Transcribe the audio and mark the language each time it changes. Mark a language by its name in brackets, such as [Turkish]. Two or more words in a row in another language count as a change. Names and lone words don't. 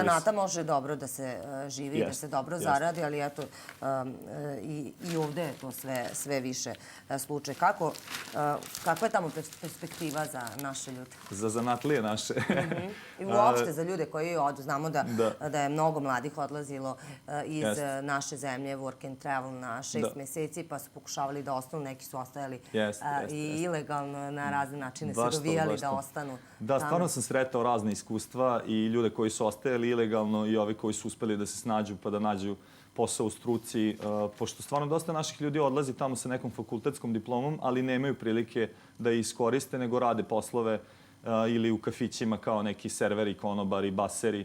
[Serbian] Tamo od zanata može dobro da se živi, da se dobro zaradi, ali eto, i ovde je to sve više slučaj. Kakva je tamo perspektiva za naše ljude? Za zanatlije naše. I uopšte za ljude koji odu. Znamo da je mnogo mladih odlazilo iz naše zemlje, [English] work and travel [Serbian] na 6 meseci, pa su pokušavali da ostanu, neki su ostajali i ilegalno na razne načine se dovijali da ostanu. Da, stvarno sam sretao razne iskustva i ljude koji su ostajali ilegalno i ovi koji su uspeli da se snađu pa da nađu posao u struci. Pošto stvarno dosta naših ljudi odlazi tamo sa nekom fakultetskom diplomom, ali nemaju prilike da iskoriste, nego rade poslove ili u kafićima kao neki serveri, konobari, baseri.